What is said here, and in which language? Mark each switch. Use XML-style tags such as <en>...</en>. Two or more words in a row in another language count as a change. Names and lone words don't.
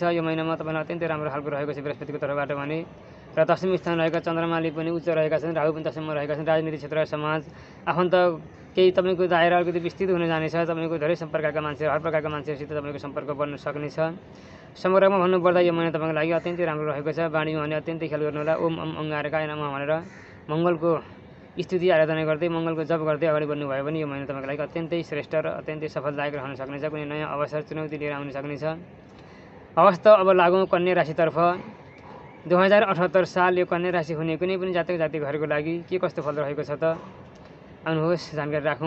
<ne>यो महिनामा तपाईँलाई अत्यन्तै राम्रो खालको रहेको छ बृहस्पतिको तर्फबाट भने। र दशम स्थान रहेका चन्द्रमाले पनि उच्च रहेका छन्, राहु पनि दशममा रहेका छन्। राजनीतिक क्षेत्र, समाज, आफन्त केही तपाईँको दायरा अलिकति विस्तृत हुन जानेछ। तपाईँको धेरै सम्पर्कका मान्छेहरू, हर प्रकारका मान्छेहरूसित तपाईँको सम्पर्क बढ्न सक्नेछ। समग्रमा भन्नुपर्दा यो महिना तपाईँको लागि अत्यन्तै राम्रो रहेको छ। बाणीमा भने अत्यन्तै ख्याल गर्नुहोला।</ne> <sa>ओम अङ्गारकाय नमः</sa> <ne>भनेर मङ्गलको स्तुति आराधना गर्दै, मङ्गलको जप गर्दै अगाडि बढ्नुभयो भने यो महिना तपाईँको लागि अत्यन्तै श्रेष्ठ र अत्यन्तै सफलदायक रहन सक्नेछ। कुनै नयाँ अवसर, चुनौती लिएर आउन सक्नेछ। अवस्था अब लागौँ कन्या राशितर्फ। 2078 साल यो कन्या राशि हुने कुनै पनि जातकहरूको लागि के कस्तो फल रहेको छ त आउनुहोस् जानकारी राखौँ।</ne>